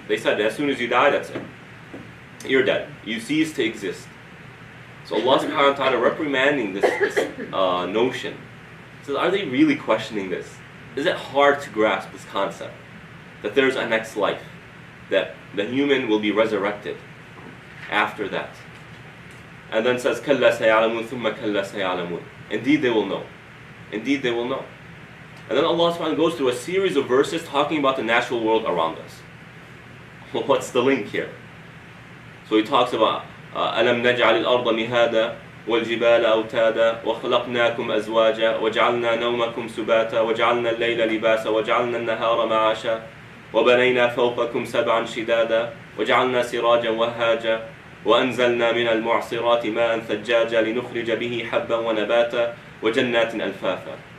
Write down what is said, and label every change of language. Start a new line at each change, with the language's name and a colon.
English: They said, as soon as you die, that's it. You're dead. You cease to exist. So Allah subhanahu wa ta'ala reprimanding this notion. He says, are they really questioning this? Is it hard to grasp this concept? That there's a next life. That the human will be resurrected after that. And then says,
Arabic: كَلَّا سَيَعْلَمُونَ ثُمَّ كَلَّا سَيَعْلَمُونَ.
English: Indeed they will know. Indeed they will know. And then Allah subhanahu wa ta'ala goes through a series of verses talking about the natural world around us. Well, what's the link here? So he talks about
Arabic: أَلَمْ نَجْعَلِ الْأَرْضَ مِهَادًا وَالْجِبَالَ أَوْتَادًا وَخَلَقْنَاكُمْ أَزْوَاجًا وَجَعَلْنَا نَوْمَكُمْ سُبَاتًا وَجَعَلْنَا اللَّيْلَ لِبَاسًا وَجَعَلْنَا النَّهَارَ مَعَاشًا وَبَنَيْنَا فَوْقَكُمْ سَبْعًا شِدَادًا وَجَعَلْنَا سِرَاجًا وَهَّاجًا وَأَنزَلْنَا مِنَ الْمُعْصِرَاتِ مَاءً ثَجَّاجًا لِنُخْرِجَ بِهِ حَبًّا وَنَبَاتًا وَجَنَّاتٍ أَلْفَافًا.